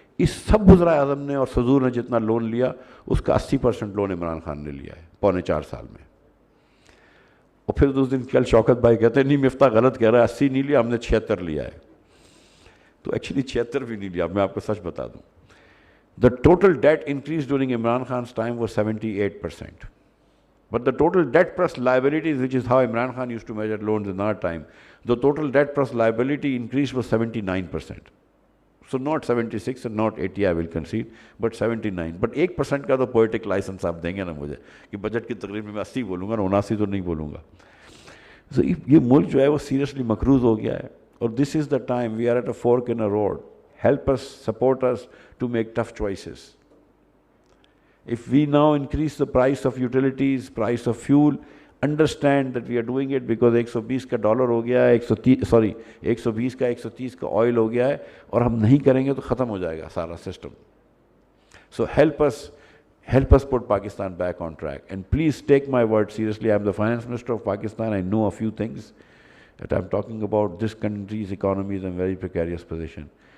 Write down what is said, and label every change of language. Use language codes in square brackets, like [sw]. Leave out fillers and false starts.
[ur] اس سب وزرائے اعظم نے اور صدور نے جتنا لون لیا, اس کا 80% لون عمران خان نے لیا ہے 4.25 سال میں. اور پھر اس دن کل شوکت بھائی کہتے ہیں نہیں مفتاح غلط کہہ رہا ہے, 80 نہیں لیا, ہم نے 76 لیا ہے. تو ایکچولی 76 بھی نہیں لیا, میں آپ کو سچ بتا دوں. [en] The total debt increase during Imran Khan's time was 78%. But the total debt plus liabilities, which is how Imran Khan used to measure loans in our time, the total debt plus liability increase was 79%. So not 76 and not 80, I will concede, but 79. [ur] But 1% کا تو poetic license آپ دیں گے نا مجھے, کہ budget کی تقریب میں 80 بولوں گا, 79 تو نہیں بولوں گا. So یہ ملک جو ہے وہ سیریسلی مقروض ہو گیا ہے, اور [en] this is the time, we are at a fork in a road. Help us, support us to make tough choices. If we now increase the price of utilities, price of fuel, understand that we are doing it because [ur] 120 کا dollar ہو گیا ہے, 120 کا 130 کا oil ہو گیا ہے, اور ہم نہیں کریں گے تو ختم ہو جائے گا سارا system. [en] So help us put Pakistan back on track. And please take my word seriously. I am the finance minister of Pakistan. I know a few things that I am talking about. This country's economy is in a very precarious position.